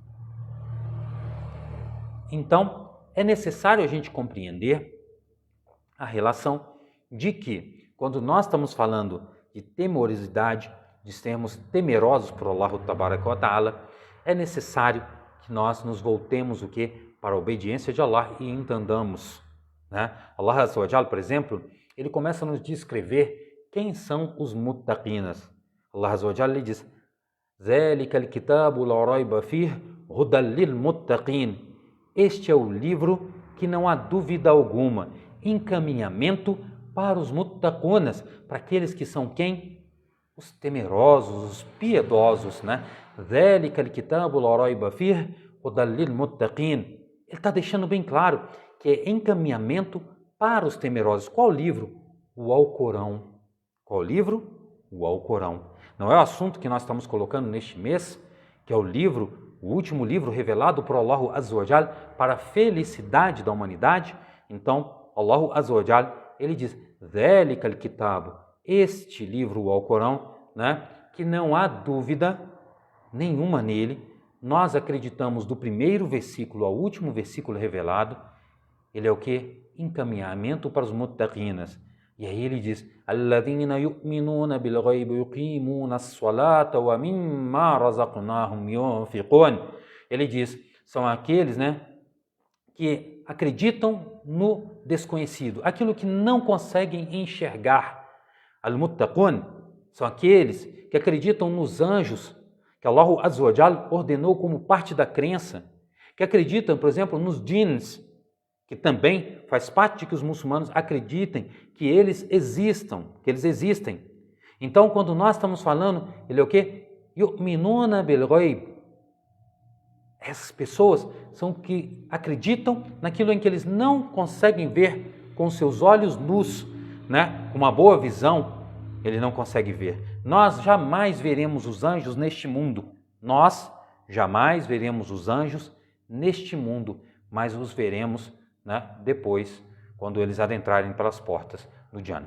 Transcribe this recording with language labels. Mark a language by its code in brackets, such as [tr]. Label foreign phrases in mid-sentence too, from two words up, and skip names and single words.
[pt] Então, é necessário a gente compreender a relação de que, quando nós estamos falando de temorosidade, de sermos temerosos por [ar] الله تبارك وتعالى, [pt] é necessário que nós nos voltemos o quê? Para a obediência de Allah e entendamos, né? [ar] الله عز وجل, [pt] por exemplo, ele começa a nos descrever quem são os muttaqinas. [ar] الله عز وجل diz, ذَلِكَ الْكِتَابُ لَا رَيْبَ فِيهِ هُدًى لِلْمُتَّقِينَ. [pt] Este é o livro que não há dúvida alguma, encaminhamento para os muttaqunas, para aqueles que são quem? Os temerosos, os piedosos, né? [ar] ذَلِكَ الْكِتَابُ لَا رَيْبَ فِيهِ هُدًى لِلْمُتَّقِينَ. [pt] Ele está deixando bem claro que é encaminhamento para os temerosos. Qual livro? O Alcorão. Qual livro? O Alcorão. Não é o assunto que nós estamos colocando neste mês, que é o livro, o último livro revelado por [ar] الله عز وجل [pt] para a felicidade da humanidade? Então, [ar] الله عز وجل, [pt] ele diz, [ar] ذَلِكَ الْكِتَابُ, [pt] este livro, o Alcorão, né, que não há dúvida nenhuma nele. Nós acreditamos do primeiro versículo ao último versículo revelado. Ele é o que? Encaminhamento para os muttaqinas. E aí ele diz: [ar] الَّذِينَ يُؤْمِنُونَ بِالْغَيْبِ يُقِيمُونَ الصَّلَاةَ وَمِمَّا رَزَقْنَاهُمْ يُنْفِقُونَ. [pt] Ele diz, são aqueles, né, que acreditam no desconhecido, aquilo que não conseguem enxergar. Al-Muttaqun são aqueles que acreditam nos anjos, que [ar] الله عز وجل [pt] ordenou como parte da crença, que acreditam, por exemplo, nos jinns, que também faz parte de que os muçulmanos acreditem que eles existem. Então, quando nós estamos falando, ele é o quê? [ar] يؤمنون بالغيب. [pt] Essas pessoas são que acreditam naquilo em que eles não conseguem ver com seus olhos nus, né? Com uma boa visão, ele não consegue ver. Nós jamais veremos os anjos neste mundo. Nós jamais veremos os anjos neste mundo, mas os veremos, né, depois, quando eles adentrarem pelas portas do Jannah.